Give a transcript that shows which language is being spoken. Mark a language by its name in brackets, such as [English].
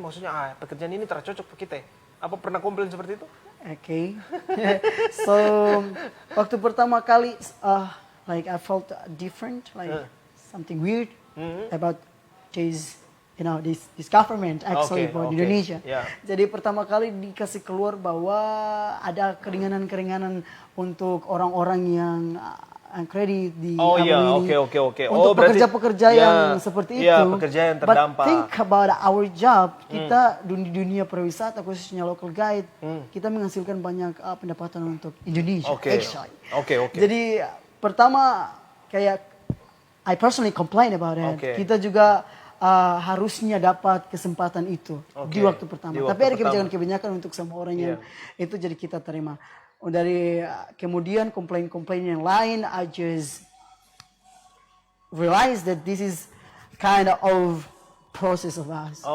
[Indonesian] Maksudnya pekerjaan ini tercocok ke kita? Apa pernah komplain seperti itu? Okay. [English] So waktu pertama kali, like I felt different, like something weird about this, this government actually for Indonesia. Yeah. [Indonesian] Jadi pertama kali dikasih keluar bahwa ada keringanan-keringanan untuk orang-orang yang kredit di oke. Untuk pekerja-pekerja yang seperti itu. Pekerja yang terdampak. [English] But think about our job. [Indonesian] Kita di dunia pariwisata khususnya local guide, kita menghasilkan banyak pendapatan untuk Indonesia. [English] Actually. [Indonesian] Oke. Jadi pertama kayak [English] I personally complain about it. [Indonesian] Kita juga harusnya dapat kesempatan itu di waktu pertama. Tapi ada kebijakan-kebijakan untuk semua orang yang itu, jadi kita terima. Dari kemudian komplain-komplain yang lain, [English] I just realized that this is kind of process of us.